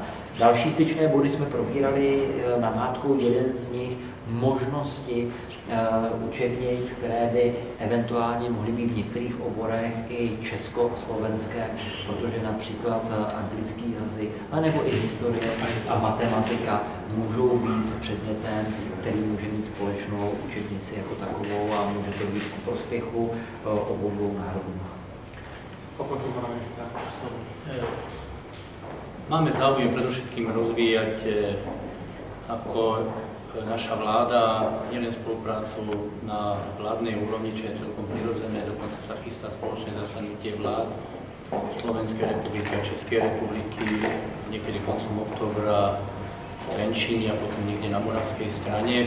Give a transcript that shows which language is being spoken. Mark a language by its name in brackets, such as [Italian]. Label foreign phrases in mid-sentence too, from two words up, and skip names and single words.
[Czech] Další styčné body jsme probírali na mátku, jeden z nich možnosti učebnic, které by eventuálně mohly být v některých oborech i československé, protože například anglický jazyk, anebo i historie a matematika můžou být předmětem, který může mít společnou učebnici jako takovou a může to být ku prospěchu obou dvou národů. Poprosím pana ministra. [Slovak] Máme záujem predovšetkým rozvíjať ako naša vláda nielen spoluprácu na vládnej úrovni, čo je celkom prirodzené, dokonca sa chystá spoločné zasadnutie vlád Slovenskej republiky a Českej republiky niekedy koncom októbra v Trenčíne a potom niekde na moravskej strane.